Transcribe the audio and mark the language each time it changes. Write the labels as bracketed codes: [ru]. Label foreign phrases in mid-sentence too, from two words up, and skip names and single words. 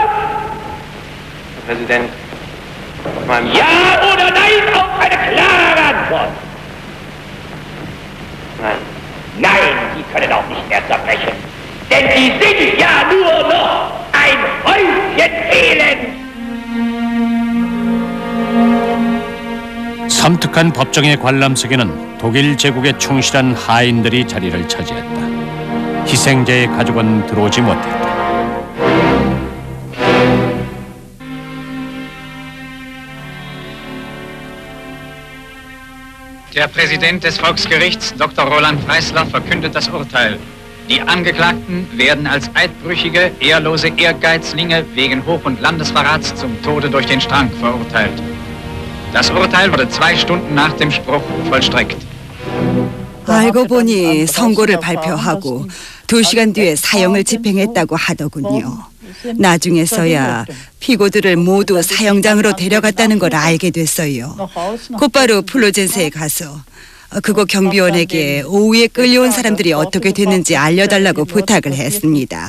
[de] Herr Präsident, ja oder nein auf eine klare Antwort? Nein. Nein, Sie können auch nicht mehr zerbrechen. Denn Sie sind ja nur noch ein Häufchen Elend! [ko] 섬뜩한 법정의 관람석에는 독일 제국에 충실한 하인들이 자리를 차지했다. 희생자의 가족은 들어오지 못했다. [de] Der Präsident des Volksgerichts, Dr. Roland Freisler, verkündet das Urteil. Die Angeklagten werden als eidbrüchige, ehrlose Ehrgeizlinge wegen Hoch- und Landesverrats zum Tode durch den Strang verurteilt. Das Urteil wurde 2 Stunden nach dem Spruch vollstreckt. [ko] 알고 보니 선고를 발표하고 2시간 뒤에 사형을 집행했다고 하더군요. 나중에서야 피고들을 모두 사형장으로 데려갔다는 걸 알게 됐어요. 곧바로 플로젠스에 가서 그곳 경비원에게 오후에 끌려온 사람들이 어떻게 됐는지 알려달라고 부탁을 했습니다.